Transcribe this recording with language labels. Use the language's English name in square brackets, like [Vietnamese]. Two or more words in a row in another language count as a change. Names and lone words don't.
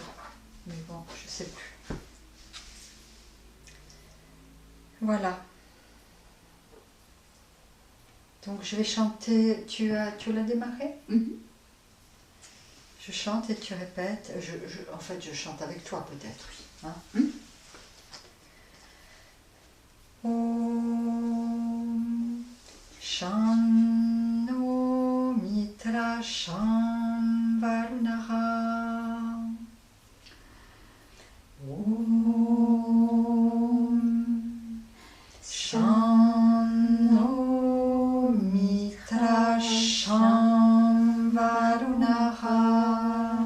[French] Mais bon, je ne sais plus. Voilà. Donc je vais chanter, tu l'as démarré? Je chante et tu répètes. En fait, je chante avec toi peut-être. Hein? [Sanskrit] Om Shanno Mitra Sham Varunaha. Om Shanno Mitra Sham Varunaha.